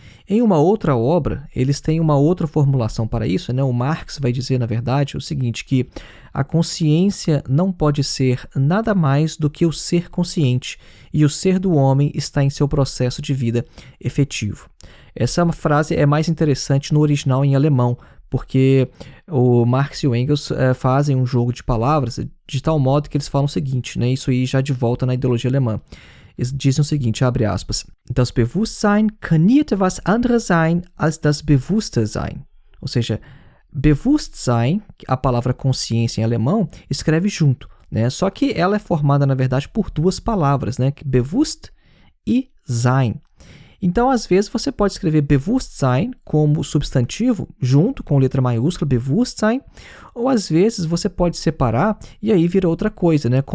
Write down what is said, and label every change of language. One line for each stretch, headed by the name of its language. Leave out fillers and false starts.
Portuguese: Em uma outra obra, eles têm uma outra formulação para isso, né? O Marx vai dizer, na verdade, o seguinte, que a consciência não pode ser nada mais do que o ser consciente, e o ser do homem está em seu processo de vida efetivo. Essa frase é mais interessante no original em alemão, porque o Marx e o Engels fazem um jogo de palavras de tal modo que eles falam o seguinte, né? Isso aí já de volta na ideologia alemã. Eles dizem o seguinte, abre aspas,
German: das Bewusstsein kann nie etwas anderes sein als das Bewusste sein.
Portuguese: Ou seja, Bewusstsein, a palavra consciência em alemão, escreve junto, né? Só que ela é formada, na verdade, por duas palavras, né? Bewusst e Sein. Então, às vezes, você pode escrever Bewusstsein como substantivo, junto com letra maiúscula, Bewusstsein, ou às vezes você pode separar e aí vira outra coisa, né?